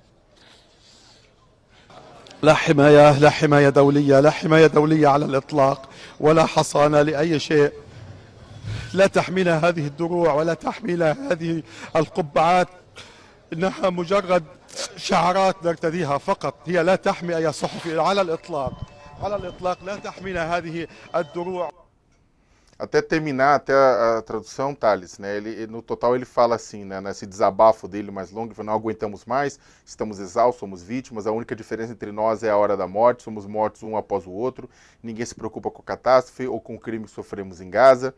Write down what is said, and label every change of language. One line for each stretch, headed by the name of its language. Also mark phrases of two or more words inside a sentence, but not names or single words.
Arabic: لا حماية، لا حماية دولية، لا حماية دولية على الإطلاق، ولا حصانة لأي شيء. لا تحمينا هذه الدروع ولا تحمينا هذه القبعات، إنها مجرد شعارات نرتديها فقط، هي لا تحمي أي صحفي على الإطلاق، على الإطلاق لا تحمينا هذه الدروع.
Portuguese: Até terminar, até a tradução, Thales, né? No total ele fala assim, né? Nesse desabafo dele mais longo, ele fala, não aguentamos mais, estamos exaustos, somos vítimas, a única diferença entre nós é a hora da morte, somos mortos um após o outro, ninguém se preocupa com a catástrofe ou com o crime que sofremos em Gaza.